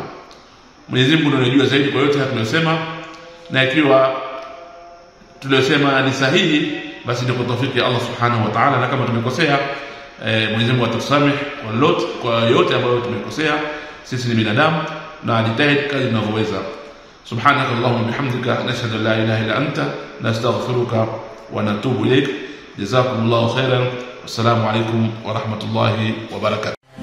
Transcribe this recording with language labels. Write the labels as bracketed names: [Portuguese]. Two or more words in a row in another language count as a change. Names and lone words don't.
[Swahili] Mwenyezi Mungu ndiye anajua zaidi kwa yote tunayosema, na ikiwa tuliyosema ni sahihi basi ni kwa tawfiki ya Allah [Arabic] سبحانه وتعالى, [Swahili] na kama tumekosea Mwenyezi Mungu atatusamehe kwa yote ambayo tumekosea. Sisi ni binadamu na jitahidi kadri tunavyoweza. [Arabic] سبحانك اللهم بحمدك نشهد أن لا إله إلا أنت نستغفرك ونتوب إليك. جزاكم الله خيرا. والسلام عليكم ورحمة الله وبركاته.